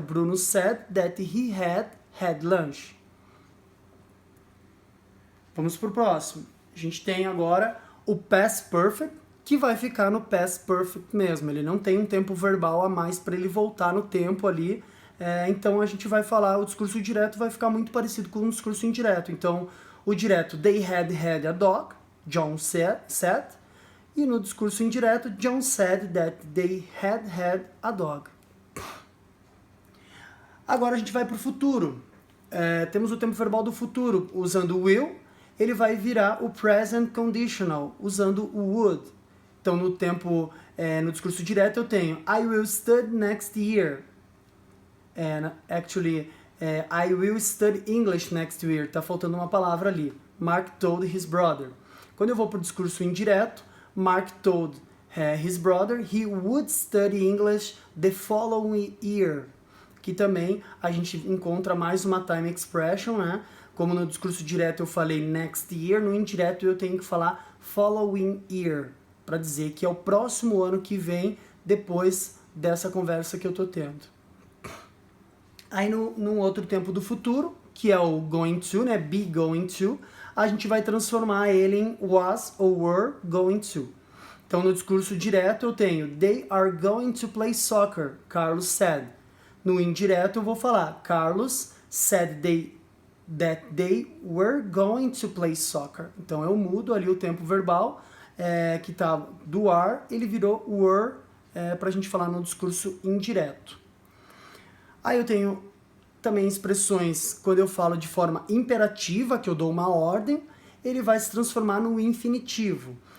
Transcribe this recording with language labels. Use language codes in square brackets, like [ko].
[en] Bruno said that he had lunch. [pt] Vamos pro próximo. A gente tem agora o past perfect, que vai ficar no past perfect mesmo. Ele não tem um tempo verbal a mais para ele voltar no tempo ali. Então a gente vai falar, o discurso direto vai ficar muito parecido com o discurso indireto. Então o direto, [en] they had a dog, John said. [pt] E no discurso indireto, [en] John said that they had a dog. [pt] Agora a gente vai para o futuro. Temos o tempo verbal do futuro. Usando o will, ele vai virar o present conditional, usando o would. Então no discurso direto eu tenho [en] I will study next year. Actually, I will study English next year. [pt] Tá faltando uma palavra ali. [en] Mark told his brother. [pt] Quando eu vou para o discurso indireto, [en] Mark told his brother he would study English the following year. [pt] Que também a gente encontra mais uma time expression, né? Como no discurso direto eu falei next year, no indireto eu tenho que falar following year, para dizer que é o próximo ano que vem depois dessa conversa que eu tô tendo. Aí num outro tempo do futuro, que é o going to, né? Be going to, a gente vai transformar ele em was ou were going to. Então no discurso direto eu tenho [en] they are going to play soccer, Carlos said. [pt] No indireto eu vou falar [en] Carlos said that they were going to play soccer. [pt] Então eu mudo ali o tempo verbal, que tá do are, ele virou were, pra gente falar no discurso indireto. Aí eu tenho também expressões, quando eu falo de forma imperativa, que eu dou uma ordem, ele vai se transformar no infinitivo.